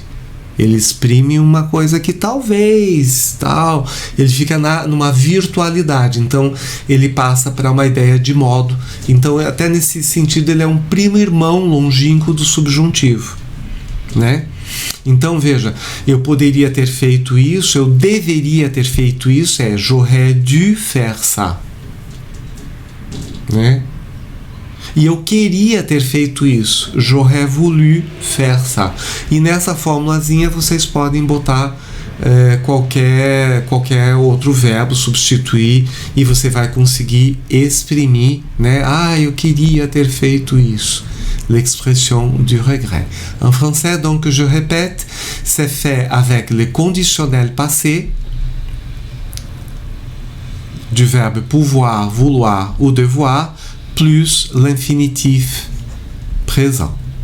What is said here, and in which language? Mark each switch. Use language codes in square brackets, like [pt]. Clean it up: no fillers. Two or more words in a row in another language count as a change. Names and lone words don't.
[pt] Ele exprime uma coisa que talvez, tal, ele fica numa virtualidade, então ele passa para uma ideia de modo. Então, até nesse sentido, ele é um primo irmão longínquo do subjuntivo, né? Então, veja, eu poderia ter feito isso, eu deveria ter feito isso, [fr] j'aurais dû faire ça, [pt] né? E eu queria ter feito isso. [fr] J'aurais voulu faire ça. [pt] E nessa formulazinha vocês podem botar qualquer outro verbo, substituir, e você vai conseguir exprimir, né? Eu queria ter feito isso. [fr] L'expression du regret. En français, donc, je répète, c'est fait avec le conditionnel passé du verbe pouvoir, vouloir ou devoir, plus l'infinitif présent.